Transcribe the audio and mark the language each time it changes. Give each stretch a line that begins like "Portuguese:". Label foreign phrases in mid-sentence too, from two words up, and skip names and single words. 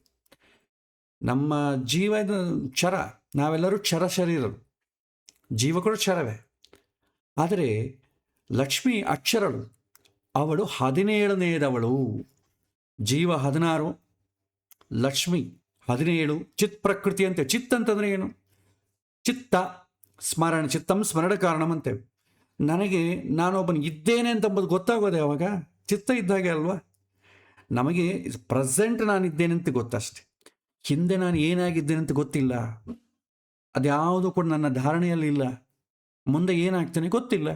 Kannada: ನಮ್ಮ ಜೀವದ ಕ್ಷರ, ನಾವೆಲ್ಲರೂ ಕ್ಷರ ಶರೀರರು, ಜೀವ ಕೂಡ ಕ್ಷರವೇ. ಆದರೆ ಲಕ್ಷ್ಮಿ ಅಕ್ಷರಳು, ಅವಳು 17ನೇದವಳು. ಜೀವ 16, ಲಕ್ಷ್ಮಿ 17. ಚಿತ್ ಪ್ರಕೃತಿ ಅಂತೆ. ಚಿತ್ ಅಂತಂದರೆ ಏನು, ಚಿತ್ತ ಸ್ಮರಣ,
Sanskrit: ಚಿತ್ತಂ ಸ್ಮರಣ ಕಾರಣಂ
Kannada: ಅಂತೇವೆ. ನನಗೆ ನಾನೊಬ್ಬನು ಇದ್ದೇನೆ ಅಂತಂಬುದು ಗೊತ್ತಾಗೋದೆ ಅವಾಗ, ಚಿತ್ತ ಇದ್ದಾಗೆ ಅಲ್ವಾ. ನಮಗೆ ಪ್ರೆಸೆಂಟ್ ನಾನಿದ್ದೇನೆ ಅಂತ ಗೊತ್ತಷ್ಟೆ, ಹಿಂದೆ ನಾನು ಏನಾಗಿದ್ದೇನೆ ಅಂತ ಗೊತ್ತಿಲ್ಲ. ಅದ್ಯಾವುದು ಕೂಡ ನನ್ನ ಧಾರಣೆಯಲ್ಲಿ ಇಲ್ಲ. ಮುಂದೆ ಏನಾಗ್ತೇನೆ ಗೊತ್ತಿಲ್ಲ.